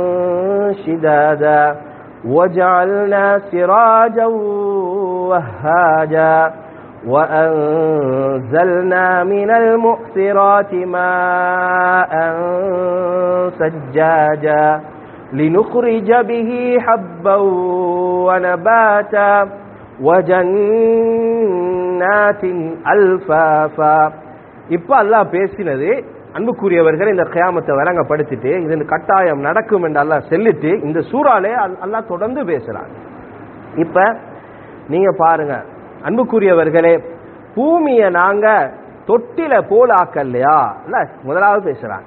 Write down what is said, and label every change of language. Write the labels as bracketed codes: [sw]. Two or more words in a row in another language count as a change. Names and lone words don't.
[ar] شدادا وجعلنا سراجا وهاجا وأنزلنا من المؤثرات ماء سجاجا لنخرج به حبا ونباتا وجنات ألفافا. [ta] இப்ப அல்லாஹ் பேசினது அன்புக்குரியவர்கள் இந்த கியாமத்தை வழங்கப்படுத்திட்டு இதன் கட்டாயம் நடக்கும் என்று அல்லாஹ் சொல்லிட்டு இந்த சூறாலே அல்லாஹ் தொடர்ந்து பேசுறான். இப்ப நீங்க பாருங்க அன்புக்குரியவர்களே, பூமியை நாங்க தொட்டில போல ஆக்கலையா, இல்ல முதலாவது பேசுறான்.